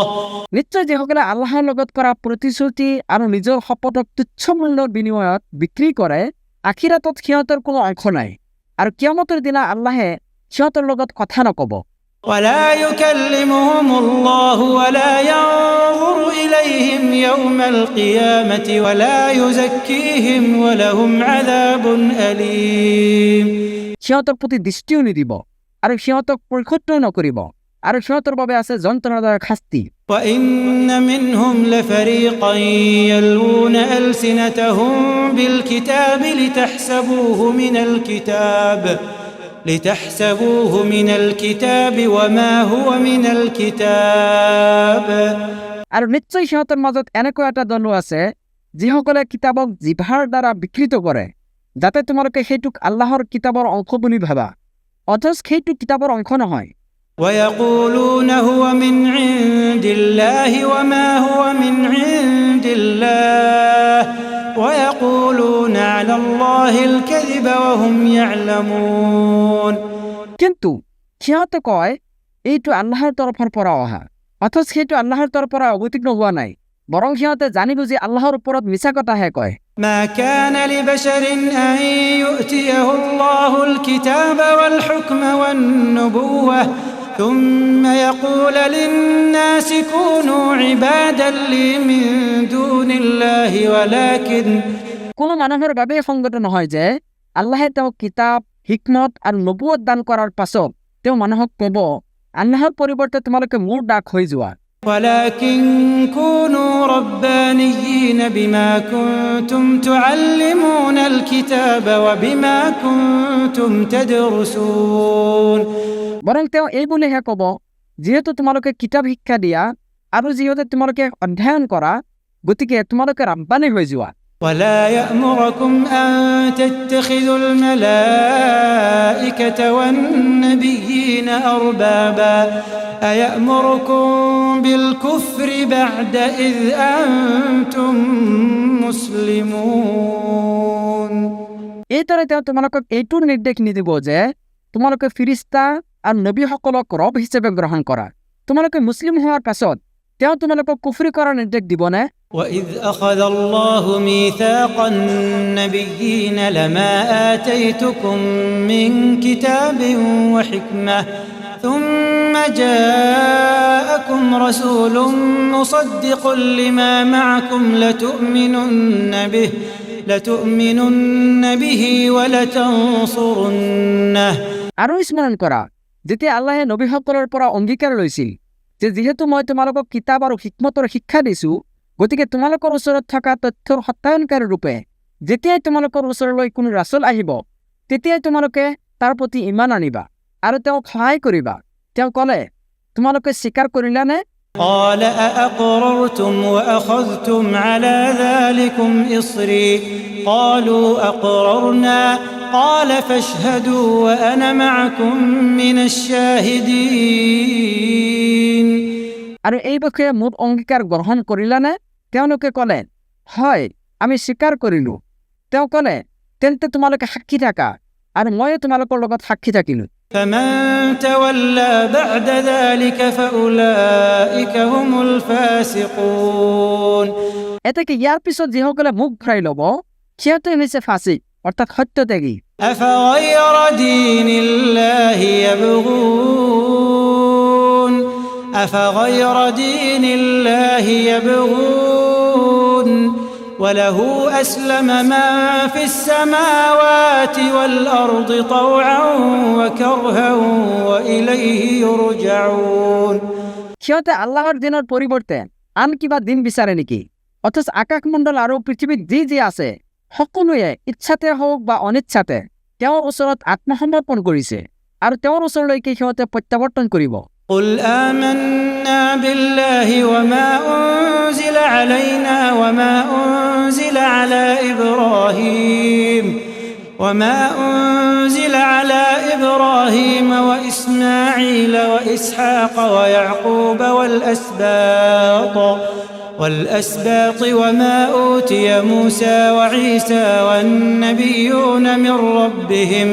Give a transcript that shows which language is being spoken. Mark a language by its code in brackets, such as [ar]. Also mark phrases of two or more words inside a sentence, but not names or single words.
[as] নিশ্চয় যিসকলে আল্লাহৰ লগত কৰা প্ৰতিশ্ৰুতি আৰু নিজৰ শপতক তুচ্ছ মূল্যৰ বিনিময়ত বিক্ৰী কৰে আখিৰাতত সিহঁতৰ কোনো অংশ নাই আৰু কিয়ামতৰ দিনা আল্লাহে সিহঁতৰ লগত কথা নকব। [ar] ولا يكلمهم الله ولا ينظر إليهم يوم القيامة ولا يزكيهم ولهم عذاب أليم। [as] সিহঁতৰ প্ৰতি দৃষ্টিও নিদিব আৰু সিহঁতক পৰিশুদ্ধ নকৰিব আৰু সিহঁতৰ বাবে আছে যন্ত্ৰণাদায়ক শাস্তি। [ar] وإن منهم لفريقا يلوون ألسنتهم بالكتاب لتحسبوه من الكتاب وما هو من الكتاب। [as] আৰু নিশ্চয় সিহঁতৰ মাজত এনেকুৱা এটা দল আছে যিসকলে কিতাপক জিভাৰ দ্বাৰা বিকৃত কৰে যাতে তোমালোকে সেইটোক আল্লাহৰ কিতাপৰ অংশ বুলি ভাবা অথচ সেইটো কিতাপৰ অংশ নহয়। [ar] ويقولون هو من عند الله وما هو من عند الله ويقولون على الله الكذب وهم يعلمون। [as] কিন্তু সিহঁতে কয় এইটো আল্লাহৰ তৰফৰ পৰা অহা অথচ সেইটো আল্লাহৰ তৰফৰ পৰা অৱতীৰ্ণ হোৱা নাই বৰং সিহঁতে জানি বুজি আল্লাহৰ ওপৰত মিছা কথাহে কয়। [ar] ما كان لبشر أن يؤتيه الله الكتاب والحكم والنبوة ثم يقول للناس كونوا عبادا لي من دون الله [as] কোনো মানুহৰ বাবে সংগত নহয় যে আল্লাহে তেওঁক কিতাপ হিকমত আৰু নবুৱত দান কৰাৰ পাছত তেওঁ মানুহক ক'ব আল্লাহৰ পৰিৱৰ্তে তোমালোকে মোৰ দাস হৈ যোৱা। [ar] ولكن كونوا ربانيين بما كنتم تعلمون الكتاب وبما كنتم تدرسون। [as] বৰং তেওঁ এই বুলিহে ক'ব যিহেতু তোমালোকে কিতাপ শিক্ষা দিয়া আৰু যিহেতু তোমালোকে অধ্যয়ন কৰা গতিকে তোমালোকে ৰাব্বানী হৈ যোৱা। [ar] ولا يأمركم أن تتخذوا الملائكة والنبيين أربابا أيأمركم بالكفر بعد إذ أنتم مسلمون। [as] এইদৰে তেওঁ তোমালোকক এইটোৰ নিৰ্দেশ নিদিব যে তোমালোকে ফিৰিস্তা আৰু নবীসকলক ৰব হিচাপে গ্ৰহণ কৰা তোমালোকে মুছলিম হোৱাৰ পাছত তেওঁ তোমালোকক কুফৰি কৰাৰ নিৰ্দেশ দিবনে? [ar] وإذ أخذ الله ميثاق النبيين لما آتيتكم من كتاب وحكمة ثم جاءكم رسول مصدق لما معكم لتؤمنن به ولتنصرنه। [as] আৰু স্মৰণ কৰা যেতিয়া আল্লাহে নবীসকলৰ পৰা অংগীকাৰ লৈছিল যে যিহেতু মই তোমালোকক কিতাপ আৰু হিকমতৰ শিক্ষা দিছো গতিকে তোমালোকৰ ওচৰত থকা তথ্যৰ সত্যায়নকাৰী ৰূপে যেতিয়াই তোমালোকৰ ওচৰলৈ কোনো ৰাছুল আহিব তেতিয়াই তোমালোকে তাৰ প্ৰতি ইমান আনিবা আৰু তেওঁক সহায় কৰিবা। তেওঁ ক'লে তোমালোকে স্বীকাৰ কৰিলানে [ar] قال أأقررتم وأخذتم على ذلكم إصري قالوا أقررنا قال فاشهدوا وأنا معكم من الشاهدين [as] আৰু এই বিষয়ে মোৰ অংগীকাৰ গ্ৰহণ কৰিলানে? তেওঁলোকে ক'লে, হয়, আমি স্বীকাৰ কৰিলোঁ। তেওঁ ক'লে, তেন্তে তোমালোকে সাক্ষী থাকা আৰু ময়ো তোমালোকৰ লগত সাক্ষী থাকিলোঁ। [ar] فمن تولى بعد ذلك فأولئك هم الفاسقون [as] এতেকে ইয়াৰ পিছত যিসকলে মুখ ঘূৰাই ল'ব সিহঁতে হৈছে ফাসিক অৰ্থাৎ সত্যত্যাগী। [ar] أفغير دين الله يبغون أفغير دين الله يبغون وله أسلم من في السماوات والأرض طوعا وكرها وإليه يرجعون [as] সিহঁতে আল্লাহৰ দিনৰ পৰিৱৰ্তে আন কিবা দিন বিচাৰে নেকি? অথচ আকাশমণ্ডল আৰু পৃথিৱীত যি যি আছে সকলোৱে ইচ্ছাতে হওক বা অনিচ্ছাতে তেওঁৰ ওচৰত আত্মসমৰ্পণ কৰিছে আৰু তেওঁৰ ওচৰলৈকে সিহঁতে প্ৰত্যাৱৰ্তন কৰিব। [ar] قل آمنا بالله وما أنزل علينا وما أنزل على إبراهيم وإسماعيل وإسحاق ويعقوب والأسباط وما أوتي موسى وعيسى والنبيون من ربهم